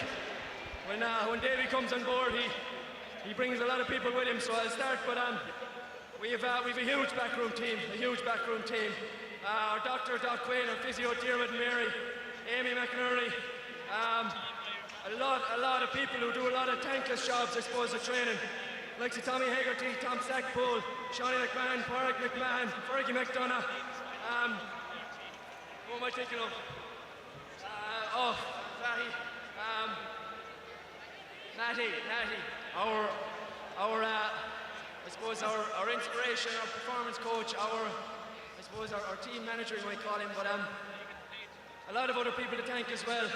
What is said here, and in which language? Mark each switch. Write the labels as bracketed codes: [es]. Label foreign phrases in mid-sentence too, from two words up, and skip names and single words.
[en] When Davy comes on board, he brings a lot of people with him. So I'll start, but we have a huge backroom team, Our doctor, Doc Quinn, our physio, Diarmid and Mary, Amy McInerney, a lot of people who do a lot of thankless jobs, I suppose, of training. Like Tommy Hegarty, Tom Stackpole, Shawnee McMahon, Pádraig McMahon, Fergie McDonough. Who am I thinking of? Oh, Natty, our I suppose our inspiration, our performance coach, I suppose our team manager you might call him, but a lot of other people to thank as well.